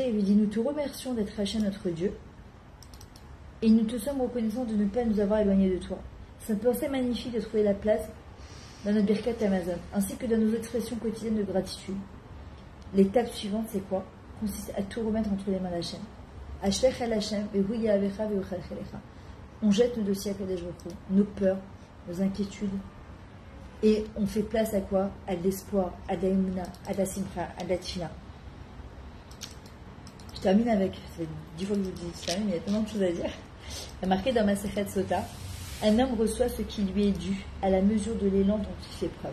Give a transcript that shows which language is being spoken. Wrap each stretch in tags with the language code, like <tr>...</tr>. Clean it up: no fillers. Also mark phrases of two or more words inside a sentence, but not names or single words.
<fr>Il lui dit, nous te remercions d'être Hachem notre Dieu, et nous te sommes reconnaissants de ne pas nous avoir éloignés de toi. C'est une pensée magnifique de trouver la place dans notre Birkat Amazon, ainsi que dans nos expressions quotidiennes de gratitude. L'étape suivante, c'est quoi? Consiste à tout remettre entre les mains d'Hachem.</fr> <he>השלך אל השם, והוא יהבך והוא יכלכלך.</he> <fr>On jette nos dossiers à Kadosh Baruch Hu, nos peurs, nos inquiétudes, et on fait place à quoi? À de l'espoir, à de la émouna, à de la simcha, à de la tchina. Je termine avec, ça fait 10 fois que je vous dis ça, mais il y a tellement de choses à dire. Il y a marqué dans Masechet Sota, un homme reçoit ce qui lui est dû à la mesure de l'élan dont il fait preuve.</fr>